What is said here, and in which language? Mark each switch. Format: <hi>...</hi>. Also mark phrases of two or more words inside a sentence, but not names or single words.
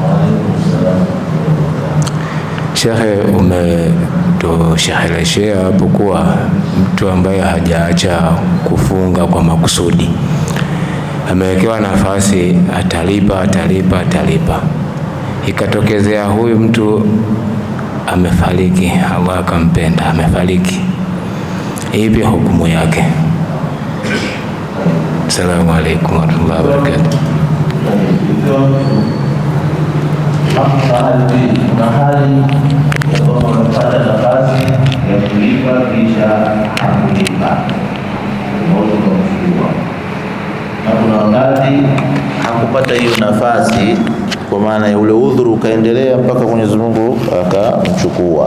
<sw>Shekhe, umetoshereheshea hapo kuwa mtu ambaye hajaacha kufunga kwa makusudi amewekewa nafasi, atalipa. Ikatokezea huyu mtu amefariki, Allah akampenda, amefariki, ipi hukumu yake?</sw> <ar>السلام عليكم ورحمة الله وبركاته.</ar> <sw>Mahali ambapo unapata nafasi ya kulipa kisha hakulipa, na kuna wakati hakupata hiyo nafasi, kwa maana ya ule udhuru ukaendelea mpaka Mwenyezi Mungu akamchukua.</sw>